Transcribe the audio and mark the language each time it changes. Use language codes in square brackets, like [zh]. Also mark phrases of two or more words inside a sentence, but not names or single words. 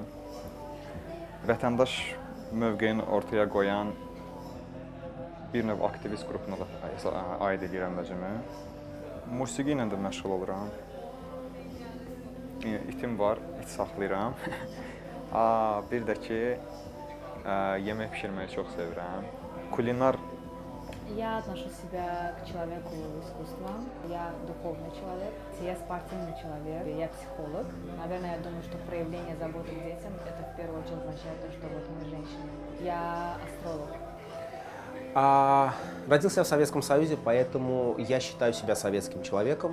[az] Vətəndaş mövqeyini ortaya qoyan bir növ aktivist qrupuna da aid edirəm özümü. Musiqi ilə də məşğul oluram. İtim var, it saxlayıram. Bir də ki, yemək pişirməyi çox sevirəm. Kulinar. [ru] Я отношу себя к человеку искусства. Я духовный человек, я спортивный человек, я психолог. Наверное, я думаю, что проявление заботы к детям – это в первую очередь означает то, что вот мы женщины. Я астролог. Родился в Советском Союзе, поэтому я считаю себя советским человеком.